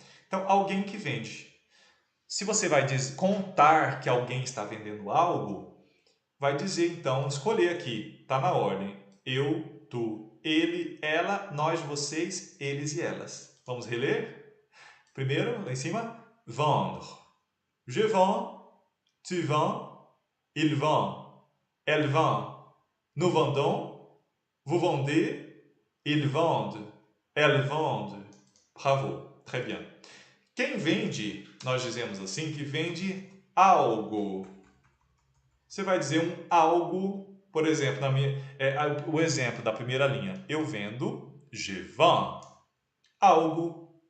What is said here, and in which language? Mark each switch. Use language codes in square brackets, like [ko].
[pt] Então, alguém que vende. Se você vai contar que alguém está vendendo algo, vai dizer, então, escolher aqui, está na ordem. Eu, tu, ele, ela, nós, vocês, eles e elas. Vamos reler? Primeiro, lá em cima, vendre. [fr] Je vends, tu vends, il vend, elle vend, nous vendons, vous vendez, ils vendent, elles vendent. Bravo, très bien. [pt] Quem vende, nós dizemos assim, que vende algo. Você vai dizer um algo, por exemplo, o exemplo da primeira linha. Eu vendo, [fr] je vends, [pt] algo.